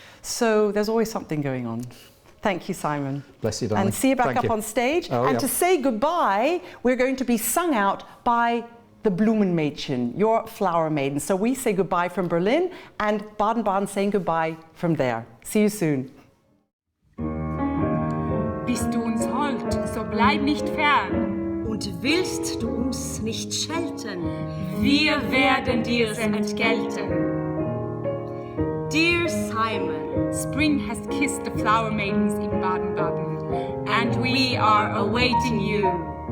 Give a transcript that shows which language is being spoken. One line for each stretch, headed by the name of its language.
English: So there's always something going on. Thank you, Simon. Bless you, darling. And see you back up on stage. And to say goodbye, we're going to be sung out by the Blumenmädchen, your flower maiden. So we say goodbye from Berlin and Baden-Baden saying goodbye from there. See you soon.
German: Bist du uns hold, so bleib nicht fern. Und willst du uns nicht schelten, wir werden dir's entgelten.
English: Dear Simon, spring has kissed the flower maidens in Baden-Baden, and we are awaiting you.